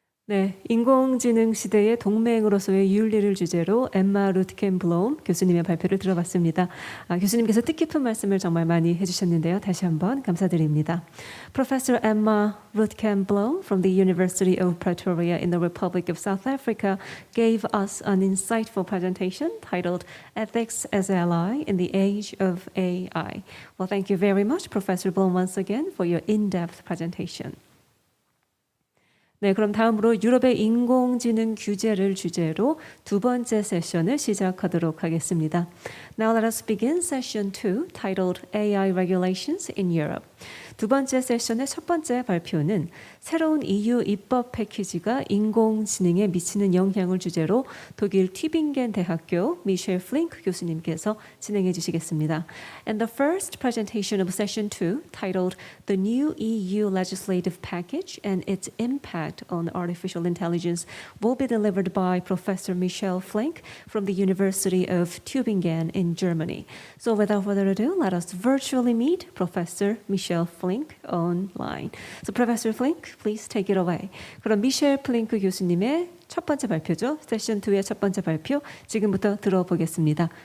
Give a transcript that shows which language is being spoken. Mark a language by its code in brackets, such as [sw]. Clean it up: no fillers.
[ko] 네, 인공지능 시대의 동맹으로서의 윤리를 주제로 엠마 루트켄 블롬 교수님의 발표를 들어봤습니다. 교수님께서 뜻깊은 말씀을 정말 많이 해주셨는데요. 다시 한번 감사드립니다. [en] Professor Emma Rootken-Bloom from the University of Pretoria in the Republic of South Africa gave us an insightful presentation titled Ethics as Ally in the Age of AI. Well, thank you very much, Professor Bloom, once again for your in-depth presentation. [ko] 네, 그럼 다음으로 유럽의 인공지능 규제를 주제로 두 번째 세션을 시작하도록 하겠습니다. [en] Now let us begin session 2 titled AI Regulations in Europe. [ko] 두 번째 세션의 첫 번째 발표는 새로운 EU 입법 패키지가 인공지능에 미치는 영향을 주제로 독일 튜빙겐 대학교 미셸 플링크 교수님께서 진행해 주시겠습니다. [en] And the first presentation of session 2 titled The New EU Legislative Package and Its Impact on Artificial Intelligence will be delivered by Professor Michel Flink from the University of Tübingen in Germany. So without further ado, let us virtually meet Professor Michel Flink online. So Professor Flink, please take it away. [ko] 그럼 미셸 플링크 교수님의 첫 번째 발표죠. 세션 2의 첫 번째 발표 지금부터 들어보겠습니다.